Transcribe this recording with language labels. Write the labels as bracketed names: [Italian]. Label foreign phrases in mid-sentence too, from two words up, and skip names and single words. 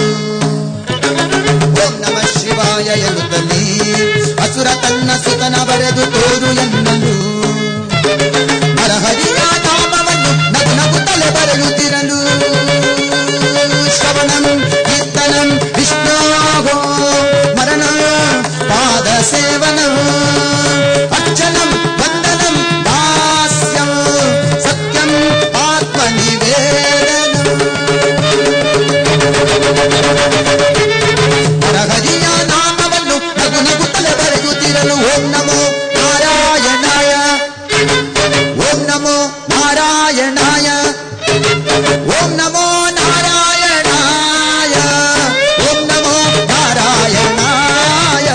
[Kannada] ಓಂ ನಮಃ ಶಿವಾಯ ಎನ್ನುತ್ತಲೇ ಅಸುರ ತನ್ನ ಸುತನ ಬರೆದು ತೋರು ಎನ್ನಲು. ಹರಹರಿಯ ನಾಮವನ್ನು ನಗು ನಗುತ್ತಲೇ ಬರೆಯುತ್ತಿರಲು. [Sanskrit] ಶ್ರವಣಂ ಕೀರ್ತನಂ ವಿಷ್ಣೋಃ ಮರಣ ಪಾದ ಸೇವನಂ ಅರ್ಚನಂ ವಂದನಂ ದಾಸ್ಯಂ ಸತ್ಯಂ ಆತ್ಮನಿವೇದನಂ. [Kannada] ಹರಹರಿಯ ನಾಮವನ್ನು ನಗು ನಗುತ್ತಲೇ ಬರೆಯುತ್ತಿರಲು. [Sanskrit] ಓಂ ನಮೋ ನಾರಾಯಣಾಯ, ಓಂ ನಮೋ ನಾರಾಯಣಾಯ, ಓಂ ನಮೋ ನಾರಾಯಣಾಯ, ಓಂ ನಮೋ ನಾರಾಯಣಾಯ.